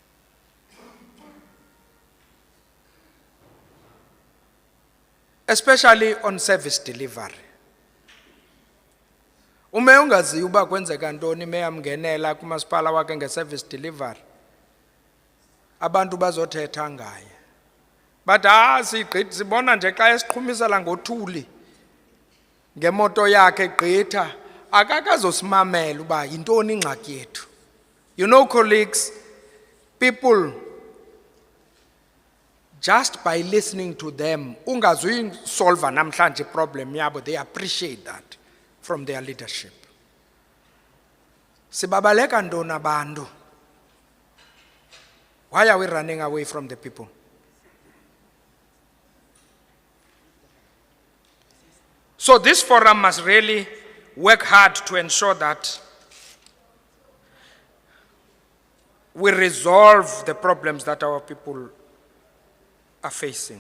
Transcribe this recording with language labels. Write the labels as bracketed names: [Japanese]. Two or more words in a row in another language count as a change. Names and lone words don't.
[English] Especially on service delivery. [Xhosa] Ume ungazi uba kwenzeka ntoni meyamngenela kumasipala wakhe nge- [English] service delivery. [Xhosa] Abantu bazothetha ngaye. But sibona nje xa esiqhumisela ngothuli ngemoto yakhe gqitha akakazosimamela uba yintoni ingxaki yethu. [English] You know, colleagues, people, just by listening to them, [Xhosa] ungazuyisolva namhlanje problem yabo, [English] they appreciate that from their leadership. [Xhosa] Sibabaleka ntoni abantu? [English] Why are we running away from the people? So this forum must really work hard to ensure that we resolve the problems that our people are facing.